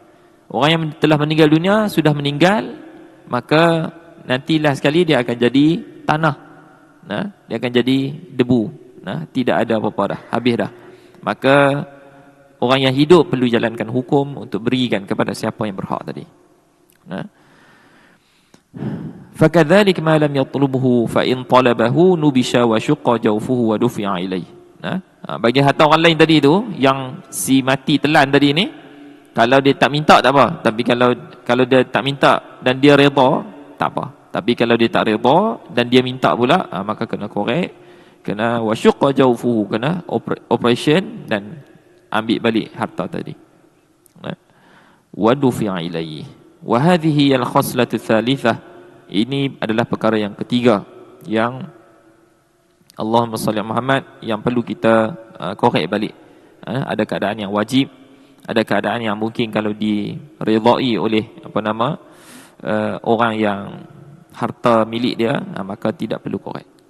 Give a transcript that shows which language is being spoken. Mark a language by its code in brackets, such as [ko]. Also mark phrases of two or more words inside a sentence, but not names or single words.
[ms] Orang yang telah meninggal dunia, sudah meninggal, maka nantilah sekali dia akan jadi tanah. Dia akan jadi debu. Tidak ada apa-apa dah, habis dah. Maka orang yang hidup perlu jalankan hukum untuk berikan kepada siapa yang berhak tadi. [ar] فكذلك ما لم يطلبه فإن طلبه نبش وشق جوفه ودفع إليه. [ms] Bagi harta orang lain tadi tu, yang si mati telan tadi ni, kalau dia tak minta tak apa, tapi kalau dia tak minta dan dia redha, tak apa. Tapi kalau dia tak redha dan dia minta pula, maka kena korek, kena [ar] وشق جوفه, [ms] kena operation dan ambil balik harta tadi. [ar] ودفع إليه. وهذه الخصلة الثالثة. [ms] Ini adalah perkara yang ketiga yang [ar] اللهم صل محمد [ms] yang perlu kita korek balik. Ada keadaan yang wajib, ada keadaan yang mungkin kalau diredai oleh orang yang harta milik dia, maka tidak perlu korek.